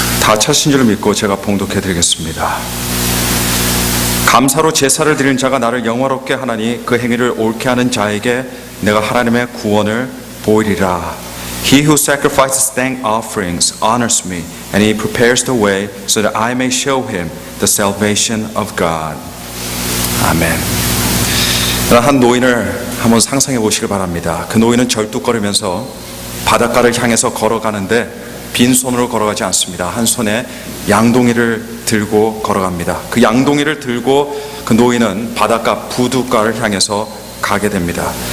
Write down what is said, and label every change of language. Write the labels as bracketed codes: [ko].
[ko] 다 찾으신 줄 믿고 제가 봉독해 드리겠습니다. 감사로 제사를 드리는 자가 나를 영화롭게 하나니 그 행위를 옳게 하는 자에게 내가 하나님의 구원을 보이리라. [en] He who sacrifices thank offerings honors me, and he prepares the way so that I may show him the salvation of God. [ko] 아멘. 한 노인을 한번 상상해 보시길 바랍니다. 그 노인은 절뚝거리면서 바닷가를 향해서 걸어가는데 빈손으로 걸어가지 않습니다. 한 손에 양동이를 들고 걸어갑니다. 그 양동이를 들고 그 노인은 바닷가 부두가를 향해서 가게 됩니다.